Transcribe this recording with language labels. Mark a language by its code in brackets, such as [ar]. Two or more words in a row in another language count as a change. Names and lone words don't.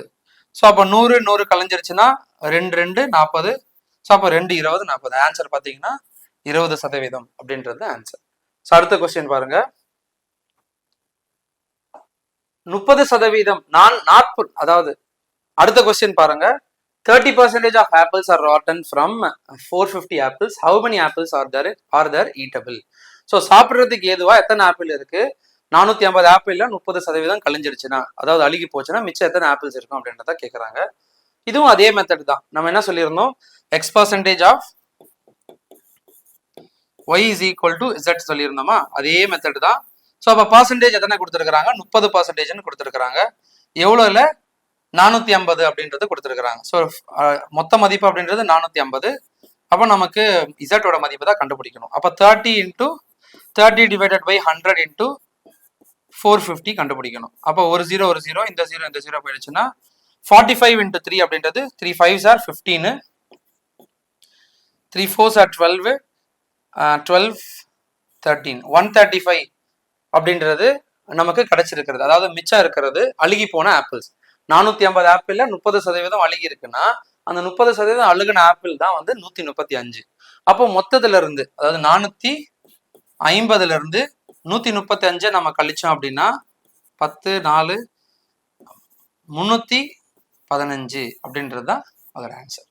[ta] ஸோ அப்போ 100 கலைஞ்சிருச்சுன்னா 2 2 40. ஸோ அப்போ 2 20 40. ஆன்சர் பார்த்தீங்கன்னா 20% அப்படின்றது ஆன்சர். ஸோ அடுத்த கொஸ்டின் பாருங்க. 30% அதாவது அடுத்த கொஸ்டின் பாருங்க. [en] 30% of apples are rotten from 450 apples. How many apples are there eatable? [ta] ஸோ சாப்பிட்றதுக்கு ஏதுவா எத்தனை ஆப்பிள் இருக்கு? 450 ஆப்பிள்ல 30% கழிஞ்சிருச்சுன்னா, அதாவது அழுகி போச்சுன்னா மிச்சம் எத்தனை ஆப்பிள்ஸ் இருக்கும் அப்படின்றத கேட்குறாங்க. இதுவும் அதே மெத்தட் தான். நம்ம என்ன சொல்லியிருந்தோம், [en] x% of y is equal to z [ta] சொல்லியிருந்தோமா, அதே மெத்தட் தான். ஸோ அப்போ பர்சன்டேஜ் எத்தனை கொடுத்துருக்காங்க, 30% கொடுத்துருக்காங்க. எவ்வளோல 450 அப்படின்றது கொடுத்துருக்காங்க. ஸோ மொத்த மதிப்பு அப்படின்றது 450. அப்போ நமக்கு இசட்டோட மதிப்பு தான் கண்டுபிடிக்கணும். அப்போ 30 இன்டூ 30 [en] divided by [ta] 100 இன்டூ 450 கண்டுபிடிக்கணும். அப்போ ஒரு ஜீரோ இந்த ஜீரோ போயிடுச்சுன்னா 45 இன்டூ 3 அப்படின்றது [en] 3 5s are 15, 3 4s are 12, [ta] 12 13 135 அப்படின்றது நமக்கு கிடைச்சிருக்கிறது. அதாவது மிச்சம் இருக்கிறது அழுகி போன ஆப்பிள்ஸ். 450 ஆப்பிள்ல 30% அழுகி இருக்குன்னா அந்த 30% அழுகின ஆப்பிள் தான் வந்து 135. அப்போ மொத்தத்துல இருந்து, அதாவது 450ல இருந்து 135 நம்ம கழிச்சோம் அப்படின்னா 10 4 315 அப்படின்றது தான் அதோட ஆன்சர்.